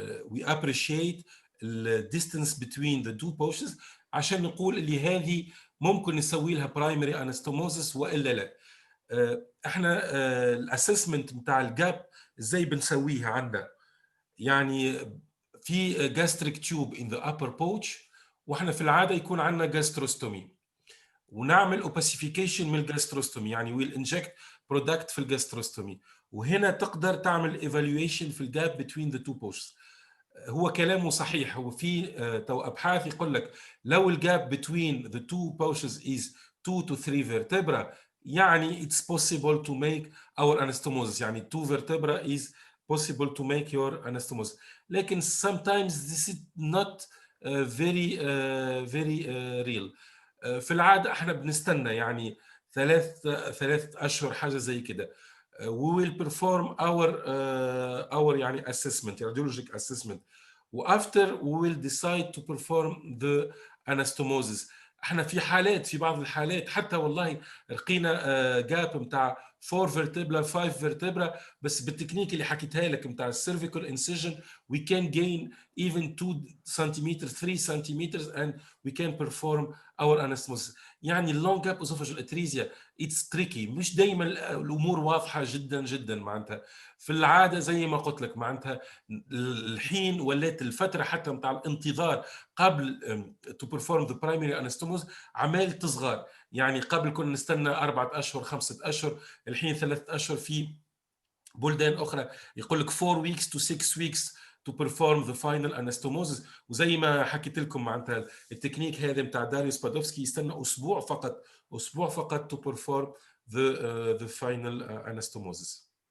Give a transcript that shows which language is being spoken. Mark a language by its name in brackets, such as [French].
[English] we appreciate the distance between the two portions [Arabic] عشان نقول اللي هذه ممكن نسوي لها [English] primary anastomosis [Arabic] وإلا لا. احنا الاسسمنت بتاع الجاب ازاي بنسويها عندنا؟ يعني في [English] gastric tube in the upper pouch، [Arabic] واحنا في العاده يكون عندنا جاستروستومي ونعمل اوباسيفيكيشن من الجاستروستومي، يعني [English] will inject product [Arabic] في الجاستروستومي، وهنا تقدر تعمل ايفالويشن في الجاب بين [English] The two pouches. [Arabic] هو كلامه صحيح، هو في ابحاث يقول لك لو الجاب [English] between the two pouches is 2 to 3 vertebra يعني it's possible to make our anastomosis، يعني 2 vertebra is possible to make your anastomosis. لكن sometimes this is not very real. [Arabic] في العاده احنا بنستنى يعني ثلاث اشهر حاجه زي كده. [English] We will perform our يعني assessment, radiologic assessment. وafter we will decide to perform the anastomosis. [Arabic] احنا في بعض الحالات حتى والله لقينا جاب بتاع [English] 4 vertebra 5 vertebra، [Arabic] بس بالتكنيك اللي حكيتها لك بتاع [English] cervical incision we can gain even 2 centimeters 3 centimeters and we can perform our anastomosis. [Arabic] يعني [English] long gap esophageal atresia it's tricky، [Arabic] مش دايما الامور واضحه جدا معناتها. في العاده زي ما قلت لك معناتها الحين ولات الفتره حتى بتاع الانتظار قبل [English] to perform the primary anastomosis [Arabic] عمال تصغر. يعني قبل كنا نستنى 4 أشهر 5 أشهر، الحين 3 أشهر. في بلدان أخرى يقول لك [English] 4 weeks to 6 weeks to perform the final anastomosis. [Arabic] وزي ما حكيت لكم معناتها التكنيك هذا بتاع داريوس بادوفسكي يستنى أسبوع فقط [English] to perform the final anastomosis.